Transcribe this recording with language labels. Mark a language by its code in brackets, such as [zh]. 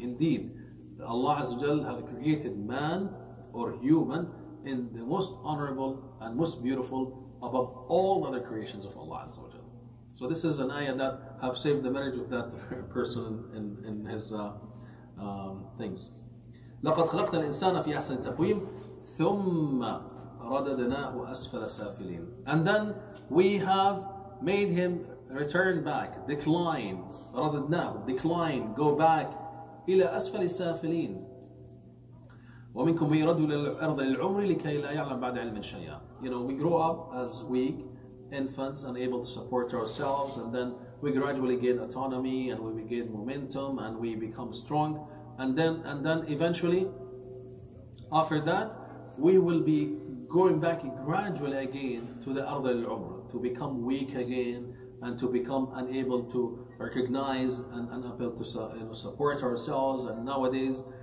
[en] Indeed, Allah Azza wa Jal have created man or human in the most honorable and most beautiful above all other creations of Allah Azza wa Jal. So this is an ayah that have saved the marriage of that person in his things. [ar] لقد خلقنا الإنسان في أحسن تقويم ثم رددناه أسفل سافلين. [en] And then we have made him return back, decline, رددناه, decline, go back [ar] إلى أسفل السافلين. ومنكم من يرد إلى الأرض للعمر لكي لا يعلم بعد علم شيئا. [en] We grow up as weak infants, unable to support ourselves, and then we gradually gain autonomy and we gain momentum and we become strong, and then eventually after that we will be going back gradually again to the ard al-umr, to become weak again and to become unable to recognize and unable to support ourselves. And nowadays